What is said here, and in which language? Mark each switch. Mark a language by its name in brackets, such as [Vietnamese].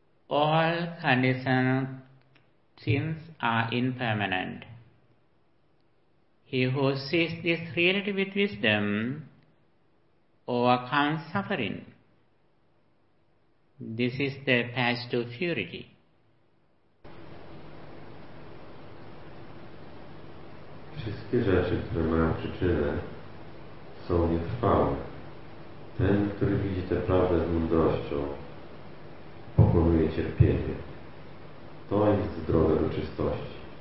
[English] All conditioned sins are impermanent. He who sees this reality with wisdom overcomes suffering. This is the path to purity. [Polish] Wszystkie rzeczy, które mają przyczynę, są nietrwałe. Ten, który widzi tę prawdę z mądrością, pokonuje cierpienie. To jest droga do czystości.